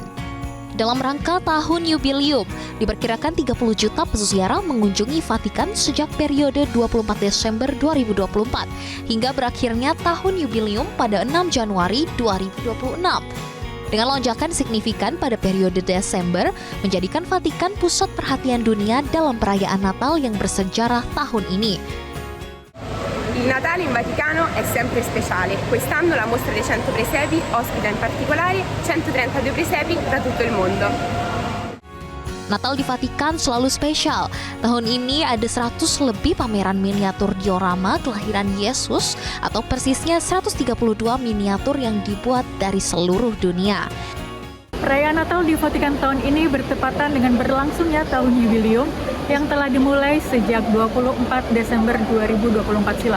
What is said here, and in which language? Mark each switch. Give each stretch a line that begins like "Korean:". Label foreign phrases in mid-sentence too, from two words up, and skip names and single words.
Indonesian: Dalam rangka tahun Jubileum, diperkirakan 30 juta peziarah mengunjungi Vatikan sejak periode 24 Desember 2024 hingga berakhirnya tahun Jubileum pada 6 Januari 2026. Dengan lonjakan signifikan pada periode Desember, menjadikan Vatikan pusat perhatian dunia dalam perayaan Natal yang bersejarah tahun ini.
Italian: Il Natale in Vaticano è sempre speciale. Quest'anno la mostra dei 100 presepi ospita in particolare 132 presepi da tutto il mondo.
Indonesian: Natal di Vatikan selalu spesial. Tahun ini ada 100 lebih pameran miniatur diorama kelahiran Yesus atau persisnya 132 miniatur yang dibuat dari seluruh dunia. Perayaan Natal di Vatikan tahun ini bertepatan dengan berlangsungnya tahun jubileum yang telah dimulai sejak 24 Desember 2024 silam.